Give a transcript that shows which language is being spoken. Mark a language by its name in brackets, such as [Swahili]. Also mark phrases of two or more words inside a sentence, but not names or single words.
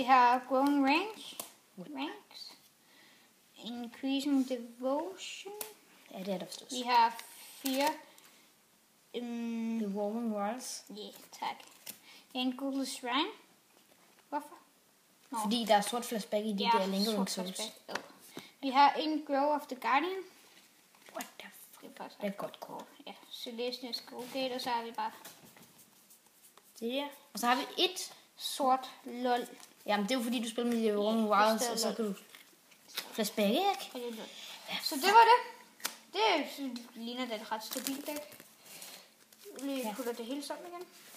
[Danish] har Growing Ranks. Increasing Devotion. Ja, det er der forstås. Vi har 4. The Warming Worlds. Ja, tak. En Google Shrine. Hvorfor? Fordi der er sort flashback i de der Lingering Souls. Vi har en Grow of the Guardian. [English] What the fuck? [Danish] Det Det er et godt kort. Ja, Celestia's Skullgate, og så har vi bare Det der. Og så har vi et. sort lol. Jamen, det er jo fordi, du spiller med The Warming Worlds, og så kan du flashback, ikke? Så det var det. Det ligner da et ret stabilt dæk. Vi putter det hele sammen igen.